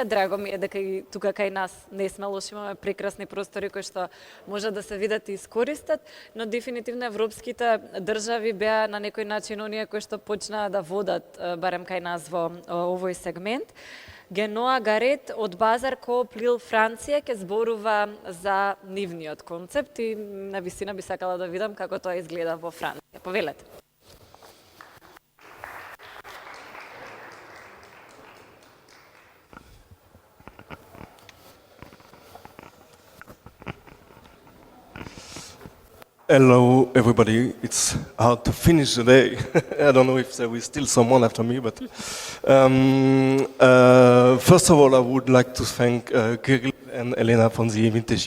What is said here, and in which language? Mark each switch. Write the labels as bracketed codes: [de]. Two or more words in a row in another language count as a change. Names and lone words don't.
[mk] Драго ми е дека и тука кај нас не сме лоши, имаме прекрасни простори кои што може да се видат и искористат, но дефинитивно европските држави беа на некој начин оние кои што почнаа да водат барем кај нас во овој сегмент. Геноа Гарет од Базар Коop Lille Франција ќе зборува за нивниот концепт и навистина би сакала да видам како тоа изгледа во Франција. Повелете. [en] Hello, everybody. It's hard to finish the day. I don't know if there is still someone after me, but first of all, I would like to thank Kirill and Elena for the invitation.